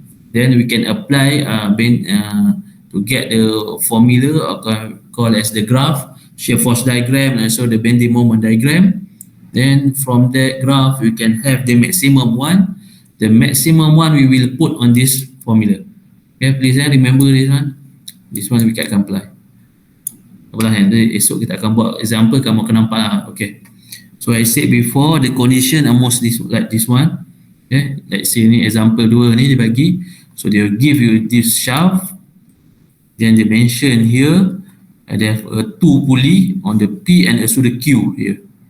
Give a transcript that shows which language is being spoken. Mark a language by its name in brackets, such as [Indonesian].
[English] Then we can apply to get the formula called as the graph, shear force diagram, and also the bending moment diagram. Then from that graph we can have the maximum one. The maximum one we will put on this formula. Okay, please remember this one. This one we can apply. [Malay] Apalah, esok kita akan buat example, kamu akan nampak lah. [English] Okay. So I said before the condition almost like this one. Okay. Let's say [Malay] ni example 2 ni dia bagi. [English] So they will give you this shaft. Then they mention here they have a 2 pulley on the P and also the Q here.